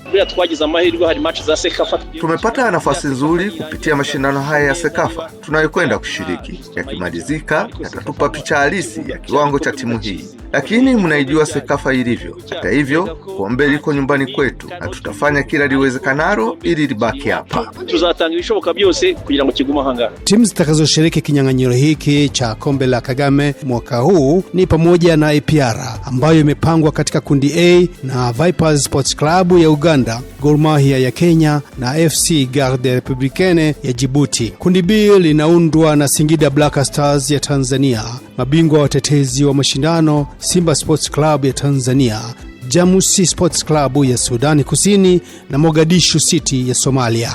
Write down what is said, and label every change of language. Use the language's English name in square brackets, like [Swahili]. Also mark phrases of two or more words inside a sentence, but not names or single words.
[Swahili] tumepata nafasi nzuri kupitia mashindano haya ya Sekafa tunayokwenda kushiriki. Yakimalizika yatatupa picha halisi ya kiwango cha timu hii, lakini mnaijua Sekafa ilivyo. Hata hivyo, kombe liko nyumbani kwetu na tutafanya kila liwezekanalo ili libaki hapa. [Kinyarwanda] Tuzatanga ibishoboka byose kugira ngo kiguma hanga. [Swahili] Timu zitakazoshiriki kinyang'anyiro hiki cha kombe la Kagame mwaka huu ni pamoja na APR ambayo imepangwa katika kundi A na Vipers Sports Club ya Uganda, Gor Mahia ya Kenya na FC Garde Republicaine ya Djibouti. Kundi B linaundwa na Singida Black Stars ya Tanzania, mabingwa watetezi wa mashindano Simba Sports Club ya Tanzania, Jamusi Sports Club ya Sudani Kusini na Mogadishu City ya Somalia.